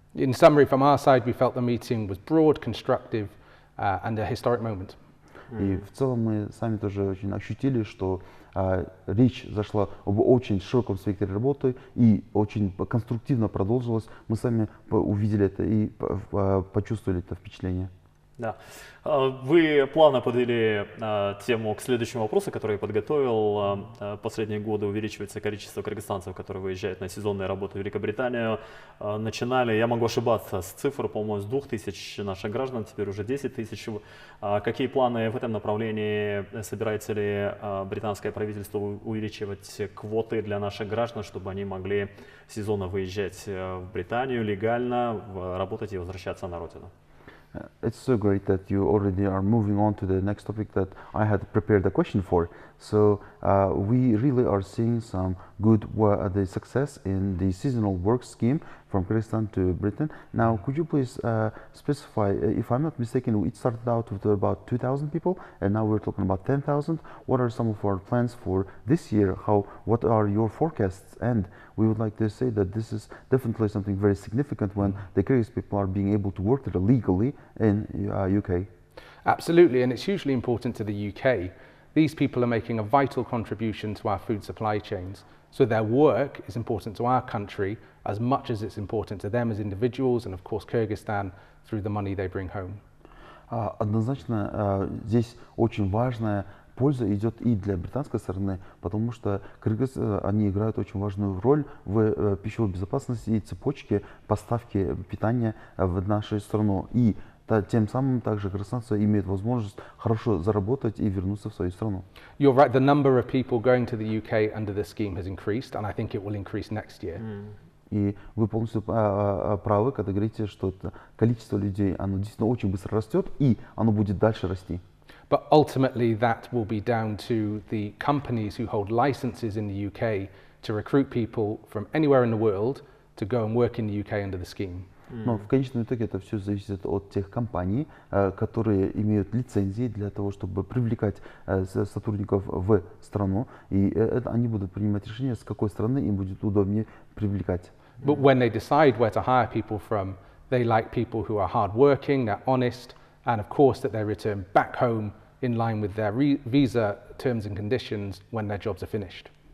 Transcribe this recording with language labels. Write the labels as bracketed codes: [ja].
[en] In summary, from our side, we felt the meeting was broad, constructive, and a historic moment. [ru] И в целом мы сами тоже очень ощутили, что речь зашла об очень широком спектре работы и очень конструктивно продолжилась. Мы сами увидели это и почувствовали это впечатление. Да. Вы плавно подвели тему к следующему вопросу, который я подготовил. Последние годы увеличивается количество кыргызстанцев, которые выезжают на сезонные работы в Великобританию. Начинали, я могу ошибаться, с цифр, по-моему, с 2000 наших граждан, теперь уже 10 тысяч. Какие планы в этом направлении? Собирается ли британское правительство увеличивать квоты для наших граждан, чтобы они могли сезонно выезжать в Британию легально, работать и возвращаться на родину? [en] It's so great that you already are moving on to the next topic that I had prepared a question for. So we really are seeing some good the success in the seasonal work scheme from Kyrgyzstan to Britain. Now, could you please specify, if I'm not mistaken, it started out with about 2,000 people, and now we're talking about 10,000. What are some of our plans for this year? What are your forecasts? And we would like to say that this is definitely something very significant when the Kyrgyz people are being able to work there legally in UK. Absolutely, and it's hugely important to the UK. These people are making a vital contribution to our food supply chains. So their work is important to our country as much as it's important to them as individuals and, of course, Kyrgyzstan through the money they bring home. [ru] Однозначно здесь очень важная польза идет и для британской стороны, потому что кыргызы, они играют очень важную роль в пищевой безопасности и цепочке поставки питания в нашу страну. И тем самым также кыргызстанцы имеют возможность хорошо заработать и вернуться в свою страну. [en] You're right, the number of people going to the UK under the scheme has increased, and I think it will increase next year. [ru] И вы полностью правы, когда говорите, что это количество людей, оно действительно очень быстро растет, и оно будет дальше расти. [en] But ultimately, that will be down to the companies who hold licenses in the UK to recruit people from anywhere in the world to go and work in the UK under the scheme. [ru] Но в конечном итоге это все зависит от тех компаний, которые имеют лицензии для того, чтобы привлекать сотрудников в страну, и они будут принимать решение, с какой страны им будет удобнее привлекать. [en] But when they decide where to hire people from, they like people who are hardworking, they're honest, and of course that they return back home in line with their visa terms and conditions when their jobs are finished.